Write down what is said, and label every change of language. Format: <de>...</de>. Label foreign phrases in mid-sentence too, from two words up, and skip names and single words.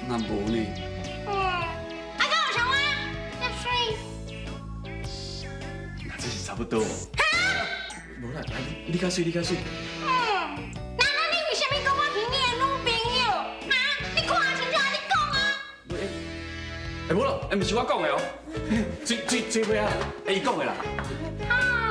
<nan>那无呢？啊，敢有像我遮水？那这是差不多。无啦，来，你较水，你较水。那你为什么讲我是你的女朋友？啊，你看清楚，你讲啊！无啦，毋是我讲的哦，水尾啊，伊讲的啦。啊，</nan>